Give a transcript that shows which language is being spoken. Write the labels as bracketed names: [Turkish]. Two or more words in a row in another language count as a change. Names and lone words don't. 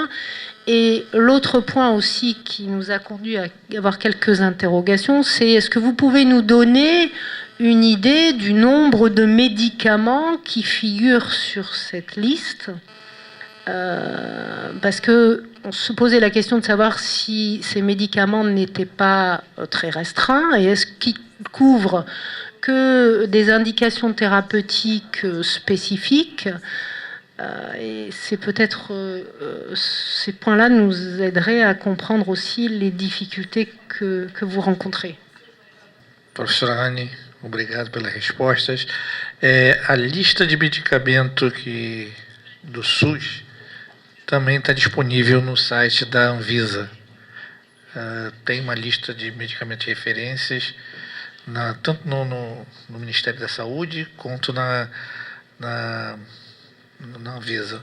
[French] Et l'autre point aussi qui nous a conduit à avoir quelques interrogations, c'est est-ce que vous pouvez nous donner une idée du nombre de médicaments qui figurent sur cette liste, parce qu'on se posait la question de savoir si ces médicaments n'étaient pas très restreints, et est-ce qu'ils couvrent que des indications thérapeutiques spécifiques. Et c'est peut-être ces points-là nous aideraient à comprendre aussi les difficultés que vous rencontrez. [Portuguese] Professora Anne, obrigado pelas respostas. A lista de medicamento do SUS também está disponível no site da Anvisa. Tem uma lista de medicamentos de referências, tanto no Ministério da Saúde quanto na Anvisa.